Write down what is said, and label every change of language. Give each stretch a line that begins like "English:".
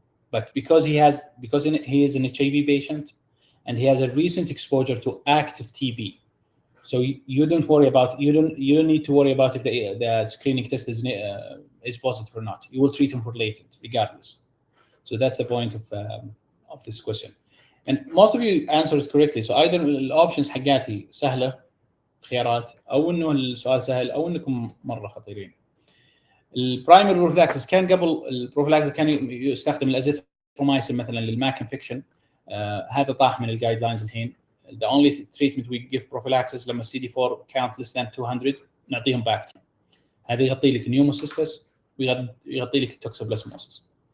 English: But because he is an HIV patient and he has a recent exposure to active TB, so you don't worry about you don't need to worry about if the screening test is positive or not. You will treat him for latent regardless. So that's the point of this question. And most of you answered correctly. So either
Arabic: الoptions حقاتي سهلة خيارات، او انه السؤال سهل، او انكم مره خطيرين. البرايمري بروفلاكسس كان قبل البروفلاكسس كان يستخدم الازيثرومايسين مثلا للماك انفكشن. هذا طاح من الجايد لاينز الحين.
English: The only treatment we give prophylaxis
Arabic: لما
English: CD4 count less than 200
Arabic: نعطيهم باكتريم. هذا يغطي لك نيوموسيستس ويغطي لك التوكسوبلازموسيس.